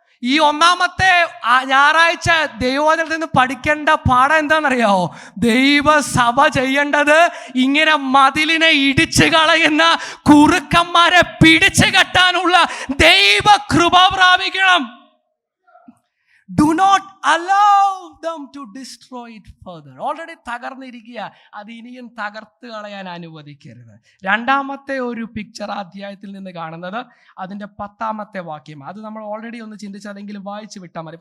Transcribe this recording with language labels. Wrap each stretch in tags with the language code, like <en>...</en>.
<ml>ഈ ഒന്നാമത്തെ ഞായറാഴ്ച ദൈവവചനത്തിൽ നിന്ന് പഠിക്കേണ്ട പാഠം എന്താണെന്നറിയാവോ? ദൈവസഭ ചെയ്യേണ്ടത് ഇങ്ങനെ മതിലിനെ ഇടിച്ചു കളയുന്ന കുറുക്കന്മാരെ പിടിച്ചു കെട്ടാനുള്ള ദൈവ കൃപ പ്രാപിക്കണം.</ml> <en>Do not allow them to destroy it further.</en> <ml>Already തകർന്നിരിക്കുക, അത് ഇനിയും തകർത്ത് കളയാൻ അനുവദിക്കരുത്. രണ്ടാമത്തെ ഒരു പിക്ചർ അധ്യായത്തിൽ നിന്ന് കാണുന്നത് അതിന്റെ 10ാമത്തെ വാക്യം. അത് നമ്മൾ ഓൾറെഡി ഒന്ന് ചിന്തിച്ചതെങ്കിലും വായിച്ചു വിട്ടാൽ മതി.</ml>